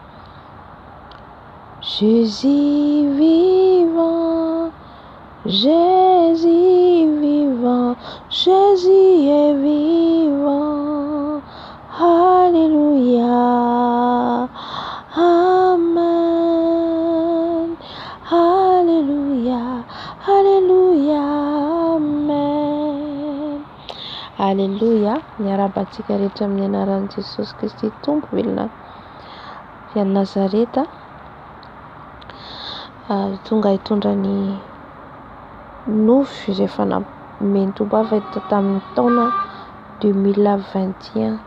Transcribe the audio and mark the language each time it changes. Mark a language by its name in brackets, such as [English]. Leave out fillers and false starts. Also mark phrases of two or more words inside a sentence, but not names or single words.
[French] Jésus vivant, Jésus vivant, Jésus est vivant. Alléluia, Amen. Alléluia, Alléluia, Amen. Alléluia. [Malagasy] Miarabantsika rehetra amin'ny anaran'i Jesosy Kristy Tompo velona fian'i Nazareta, tonga hitondra ny nofy rehefa nameny Tompo avy tamin'ny taona 2021.